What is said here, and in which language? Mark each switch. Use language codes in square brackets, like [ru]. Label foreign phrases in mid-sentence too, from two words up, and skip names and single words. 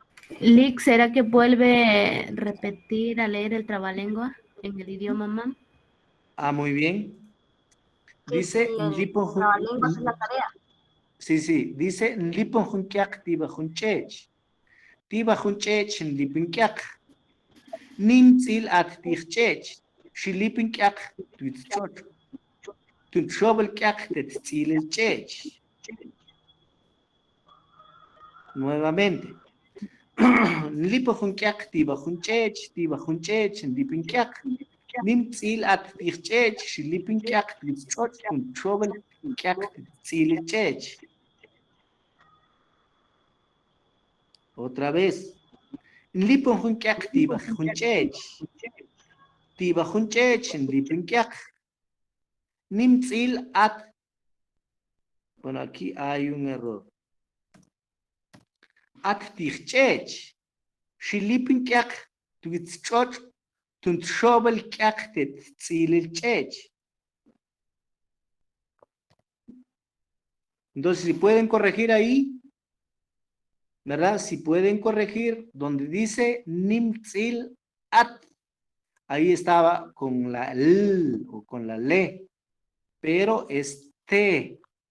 [es] Lick, ¿será que vuelve a repetir a leer el trabalengua en el idioma mam? Muy bien. Dice Trabalenguas es la tarea. Sí, dice [mam] tiba junchech lipinkiak. Nimtzil at tichchech. Shilipinkiak tuitchoch. Tuchobelkiak tetzil el chech. [es] Nuevamente. [mam] Lipo junkiak tiba junchech lipinkiak. Nimtzil at tichchech. Shilipinkiak tuitchoch. Tuchobelkiak tetzil el chech. [es] Otra vez. [mam] Lipon junkiak tiba junchech. Tiba junchech lipinkiak. Nimtzil at. [es] Bueno, aquí hay un error. [mam] At tichchech. Shilipinkiak tuitzchoch. Tuntshobelkiak tetzil el chech. [es] Entonces, si pueden corregir ahí, ¿verdad? Si pueden corregir donde dice [mam] nimtzil at, [es] ahí estaba con la L o con la le, pero es te.